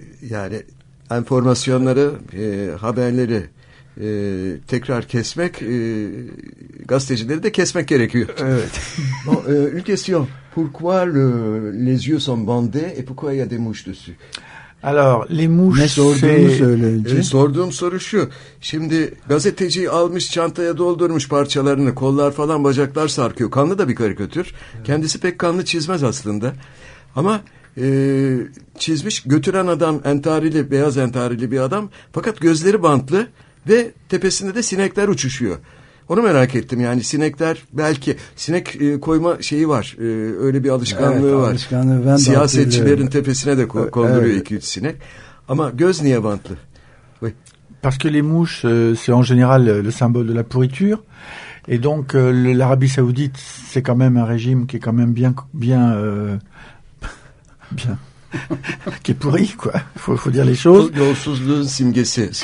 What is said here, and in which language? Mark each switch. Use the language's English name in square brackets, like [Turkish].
[Turkish] Yani enformasyonları, haberleri tekrar kesmek, gazetecileri de kesmek gerekiyor. Evet. [French] Bon, une question. Pourquoi les yeux sont bandés et pourquoi il y a des mouches dessus? Alors, les mouches, [Turkish] ne sorduğumu söyleyince. Sorduğum soru şu. Şimdi gazeteciyi almış, çantaya doldurmuş parçalarını, kollar falan, bacaklar sarkıyor. Kanlı da bir karikatür. Evet. Kendisi pek kanlı çizmez aslında. Ama çizmiş, götüren adam entarili, beyaz entarili bir adam. Fakat gözleri bantlı ve tepesinde de sinekler uçuşuyor. Onu merak ettim yani sinekler belki sinek koyma şeyi var. Öyle bir alışkanlığı evet, var. Alışkanlığı ben siyasetçilerin tepesine de konduruyor 2-3 evet. sinek. Ama göz niye bantlı? [French] Oui. Parce que les mouches c'est en général le symbole de la pourriture. Et donc l'Arabie Saoudite c'est quand même un régime qui est quand même bien qui est pourri, quoi. Faut dire les choses. [Turkish] Yolsuzluğun simgesi.